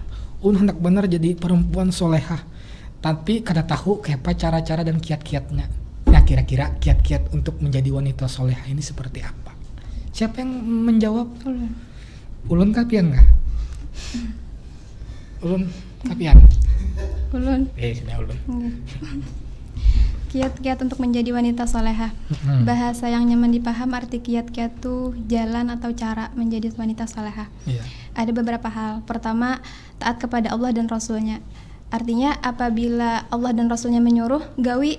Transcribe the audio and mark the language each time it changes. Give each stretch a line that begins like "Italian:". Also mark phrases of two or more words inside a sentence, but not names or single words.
Banjar: Ulun hendak benar jadi perempuan solehah. Tapi kada tahu kayak apa cara-cara dan kiat-kiatnya.
Indonesian: Nah kira-kira kiat-kiat untuk menjadi wanita solehah ini seperti apa? Siapa yang menjawab?
Banjar: Ulun kapian
Indonesian: nggak?
Banjar: Ulun kapian? Ulun. Sudah ulun.
Indonesian: Kiat-kiat untuk menjadi wanita solehah. Bahasa yang nyaman dipaham, arti kiat-kiat tuh jalan atau cara menjadi wanita solehah. Ada beberapa hal. Pertama, taat kepada Allah dan Rasulnya. Artinya apabila Allah dan Rasulnya menyuruh, gawi.